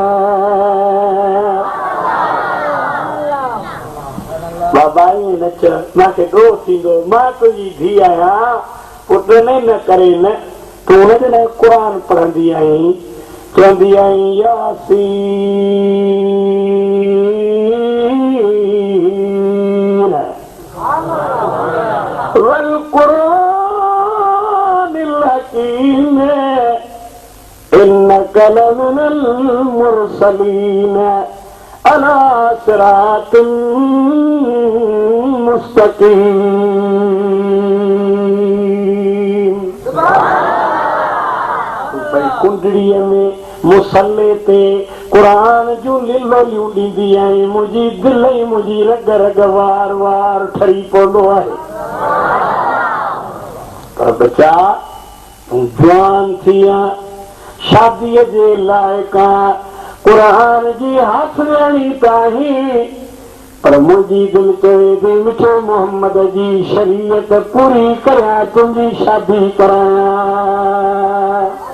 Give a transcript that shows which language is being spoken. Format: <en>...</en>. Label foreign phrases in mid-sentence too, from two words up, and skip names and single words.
<sd>बाबा ईअं न चओ मूंखे ॾोह थींदो मां तुंहिंजी धीउ आहियां पुट न करे न तूं हुनजे लाइ क़ुरान पढ़ंदी आहीं चवंदी आहीं यासीन</sd> <ar>والقرآن الحكيم إنك لمن المرسلين على صراط مستقيم.</ar> <sd>कुंडड़ीअ में मुसले ते क़ुरान जूं लिलोलियूं ॾींदी आहीं मुंहिंजी दिलि ई मुंहिंजी रग रग वार वार ठरी पवंदो आहे। पर बचा तूं जवान थी आ शादीअ जे लाइक़ क़ुरान जी हाफ़िज़ाणी त आहीं पर मुंहिंजी दिलि चवे थी मिठो मोहम्मद जी शरीयत पूरी करियां तुंहिंजी शादी करायां।</sd>